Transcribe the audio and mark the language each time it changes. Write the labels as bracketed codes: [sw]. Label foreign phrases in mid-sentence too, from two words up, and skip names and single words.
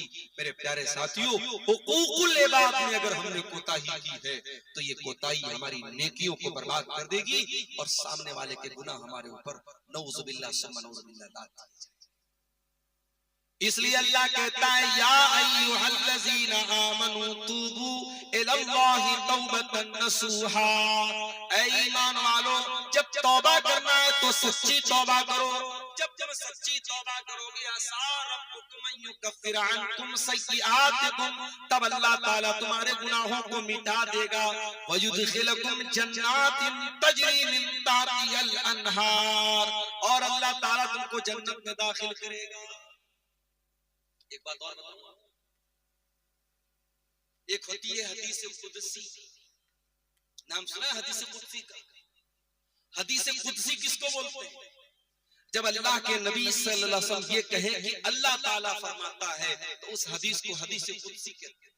[hi] मेरे प्यारे साथियों, [ar] حقوق العباد [hi] में अगर हमने कोताही की है तो ये कोताही हमारी नेकियों को बर्बाद कर देगी और सामने वाले के गुनाह हमारे ऊपर [ar] نعوذ بالله ثم نعوذ بالله [hi] लात की जाएगी। इसलिए अल्लाह कहता है, [ar] يا أيها الذين آمنوا توبوا إلى الله توبة نصوحا, [hi] ऐ ईमान वालो, जब तौबा करना है तो सच्ची तौबा करो। जब सच्ची तौबा करोगे, [ar] عسى ربكم أن يكفر عنكم سيئاتكم, [hi] तब अल्लाह ताला तुम्हारे गुनाहों को मिटा देगा। [ar] ويدخلكم جنات تجري من تحتها الأنهار, [hi] और अल्लाह ताला तुमको जन्नत में दाखिल करेगा। एक बात और बताऊंगा, एक होती है [ar] حديث قدسي, [hi] नाम सुना है [ar] حديث قدسي [hi] का? [ar] حديث قدسي [hi] किसको बोलते हैं? जब अल्लाह के नबी [ar] صلى الله عليه وسلم [hi] ये कहें कि अल्लाह ताला फरमाता है तो उस हदीस को [ar] حديث قدسي [hi] कहते हैं।